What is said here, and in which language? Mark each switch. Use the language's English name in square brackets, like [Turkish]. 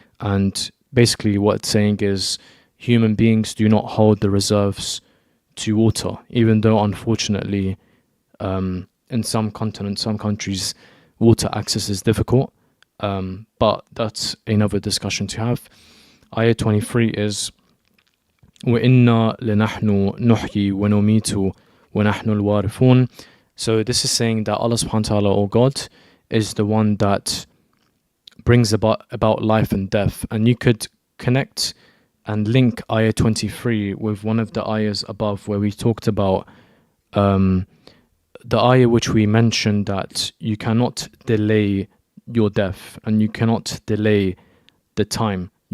[English] And basically what it's saying is human beings do not hold the reserves to water, even though unfortunately in some continents, some countries, water access is difficult. But that's another discussion to have. Ayah 23 is [Arabic] وَإِنَّا لَنَحْنُ نُحْيِي وَنُمِيتُ وَنَحْنُ الْوَارِثُونَ. [English] So this is saying that Allah subhanahu wa ta'ala, or God, is the one that brings about life and death. And you could connect and link ayah 23 with one of the ayahs above, where we talked about the ayah which we mentioned that you cannot delay your death and you cannot delay the time.